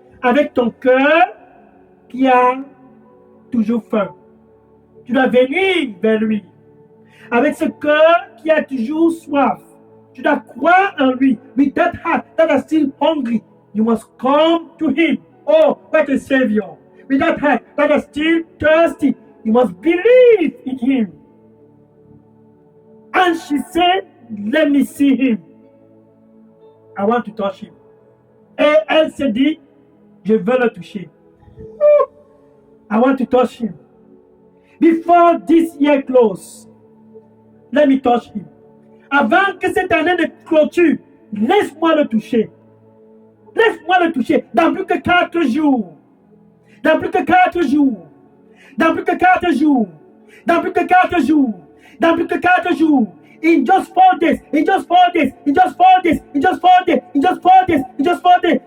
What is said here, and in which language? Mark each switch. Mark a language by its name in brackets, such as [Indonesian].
[French] Avec ton cœur qui a toujours faim. Tu dois venir vers lui. Avec ce cœur qui a toujours soif. Tu dois croire en lui. [English] With that heart that is still hungry, you must come to him. Oh, what a Savior. With that heart that is still thirsty, you must believe in him. And she said, let me see him. I want to touch him. [French] Et elle se dit, je veux le toucher. [English] I want to touch him. Before this year closes, let me touch him. [French] Avant que cette année ne clôture, laisse-moi le toucher. Laisse-moi le toucher. Dans plus que 4 jours. Dans plus que 4 jours. Dans plus que 4 jours. Dans plus que 4 jours. Dans plus que 4 jours. [English] In just 4 days. [French] In just 4 days. In just 4 days. In just 4 days. In just 4 days. In just 4 days.